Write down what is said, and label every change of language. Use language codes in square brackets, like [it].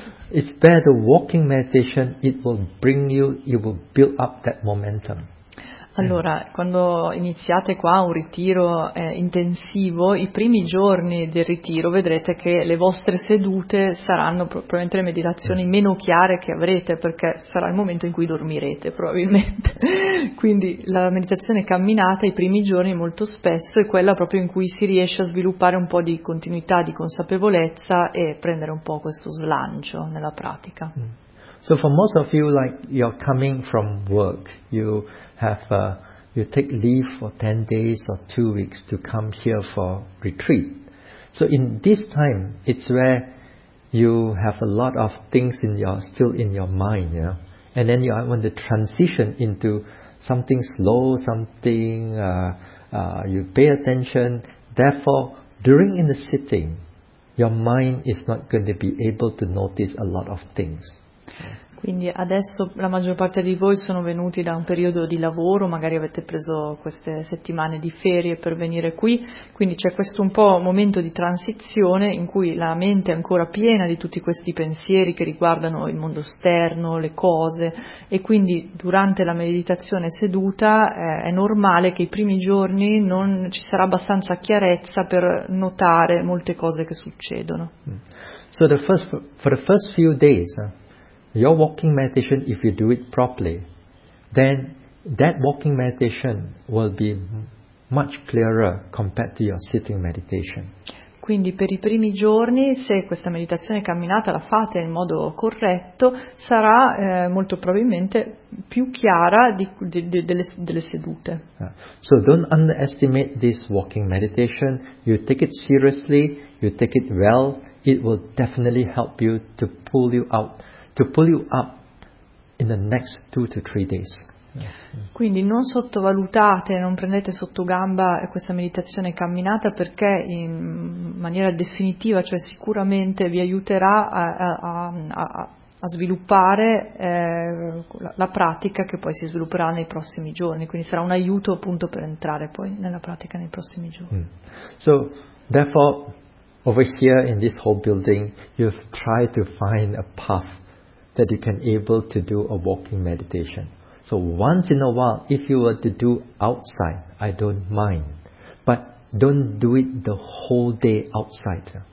[en] It's better walking meditation, it will bring you, it will build up that momentum. [it] Allora, quando iniziate qua un ritiro intensivo, i primi giorni del ritiro vedrete che le vostre sedute saranno probabilmente le meditazioni meno chiare che avrete, perché sarà il momento in cui dormirete probabilmente. Quindi la meditazione camminata, i primi giorni molto spesso, è quella proprio in cui si riesce a sviluppare un po' di continuità, di consapevolezza e prendere un po' questo slancio nella pratica. [en] So for most of you, like you're coming from work, you take leave for 10 days or 2 weeks to come here for retreat. So in this time, it's where you have a lot of things still in your mind, you know? And then you want to transition into something slow, you pay attention. Therefore, during in the sitting, your mind is not going to be able to notice a lot of things. [it] Quindi adesso la maggior parte di voi sono venuti da un periodo di lavoro, magari avete preso queste settimane di ferie per venire qui, quindi c'è questo un po' momento di transizione in cui la mente è ancora piena di tutti questi pensieri che riguardano il mondo esterno, le cose, e quindi durante la meditazione seduta è normale che i primi giorni non ci sarà abbastanza chiarezza per notare molte cose che succedono. [en] So for the first few days, your walking meditation, if you do it properly, then that walking meditation will be much clearer compared to your sitting meditation. [it] Quindi per i primi giorni, se questa meditazione camminata la fate in modo corretto, sarà molto probabilmente più chiara delle sedute. [en] So don't underestimate this walking meditation. You take it seriously, you take it well, it will definitely help you to pull you out. To pull you up in the next 2 to 3 days. [it] Quindi non sottovalutate, non prendete sotto gamba questa meditazione camminata, perché in maniera definitiva, cioè sicuramente vi aiuterà a a sviluppare la pratica che poi si svilupperà nei prossimi giorni, quindi sarà un aiuto appunto per entrare poi nella pratica nei prossimi giorni. [en] So therefore over here in this whole building you've tried to find a path that you can able to do a walking meditation. So once in a while, if you were to do outside, I don't mind. But don't do it the whole day outside.